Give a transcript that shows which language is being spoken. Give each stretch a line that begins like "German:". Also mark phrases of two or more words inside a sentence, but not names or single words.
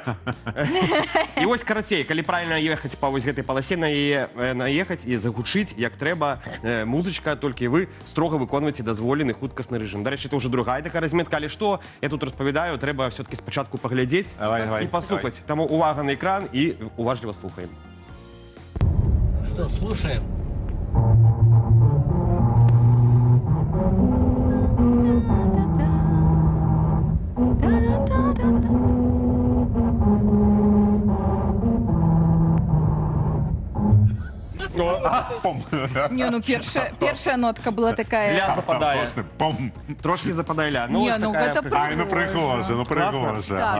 Belarusian: І вось карацей, калі правільна ехаць па вось гэтай паласе, наехаць і загучыць, як трэба, музычка, толькі вы строга выконваеце дазволены хуткасны рэжым. Дарэчы, это ўжо другая такая разметка, але што я тут распавядаю, трэба все-таки спачатку паглядзець і паслухаць. Таму увага на экран і уважліва слухаем.
Russian: Что, слушаем?
Belarusian: Не, ну першая нотка была такая... Ля западае. Трошки западае ля. Не, ну гэта Ай, ну прыгожа, ну прыгожа.